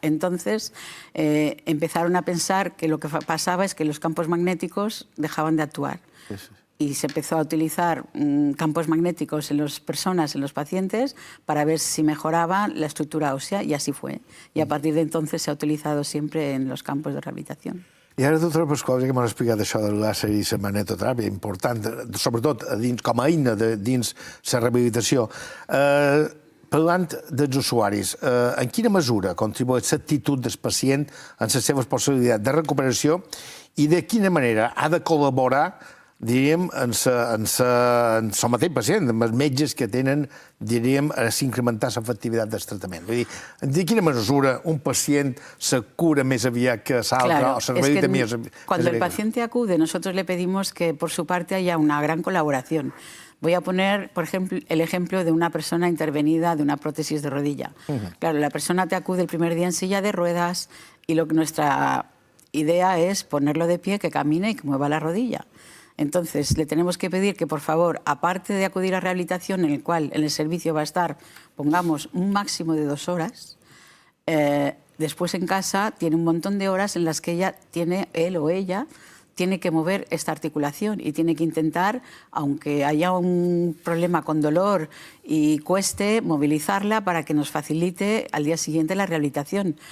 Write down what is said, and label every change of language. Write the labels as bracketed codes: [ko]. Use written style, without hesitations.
[es] Entonces empezaron a pensar que lo que pasaba es que los campos magnéticos dejaban de actuar. Y se empezó a utilizar campos magnéticos en las personas, en los pacientes, para ver si mejoraba la estructura ósea, y así fue. Y a partir de entonces se ha utilizado siempre en los campos de rehabilitación. [ca] I ara, doctora Pasqual, ja que m'has explicat això del làser i la magnetoteràpia, important, sobretot com a eina dins la rehabilitació, parlant dels usuaris, en quina mesura contribueix l'actitud del pacient en les seves possibilitats de recuperació i de quina manera ha de col·laborar, diríem, en el mateix pacient, amb els metges que tenen, diríem, a s'incrementar l'efectivitat del tractament. Vull dir, de quina mesura un pacient se cura més aviat que l'altre o se rehabilita més aviat? [es] Cuando el paciente acude, nosotros le pedimos que por su parte haya una gran colaboración. Voy a poner, por ejemplo, el ejemplo de una persona intervenida de una prótesis de rodilla. Claro, la persona te acude el primer día en silla de ruedas y lo que nuestra idea es ponerlo de pie, que camine y que mueva la rodilla. Entonces, le tenemos que pedir que, por favor, aparte de acudir a rehabilitación, en el cual en el servicio va a estar, pongamos, un máximo de 2 horas, después en casa tiene un montón de horas en las que él o ella, tiene que mover esta articulación y tiene que intentar, aunque haya un problema con dolor y cueste, movilizarla para que nos facilite al día siguiente la rehabilitación.